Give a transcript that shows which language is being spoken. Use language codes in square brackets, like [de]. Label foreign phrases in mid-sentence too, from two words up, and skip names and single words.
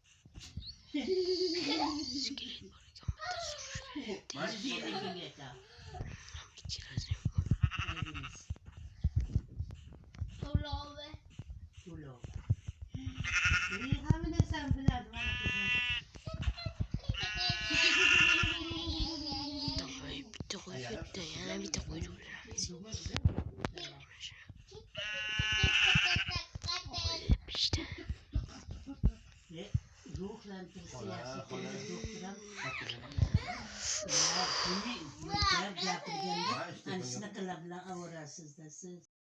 [uz] Skelet bor ekan bitta Davay bitta qo'yib ketdi, yana bitta qo'yib yuboramiz. İşte. ruhlantirsa yaxshi Xola, keladi xola. doktoram. Kattadan. Gapirganda Ha, işte ana bunu- shunaqalar bilan ovorasizda siz.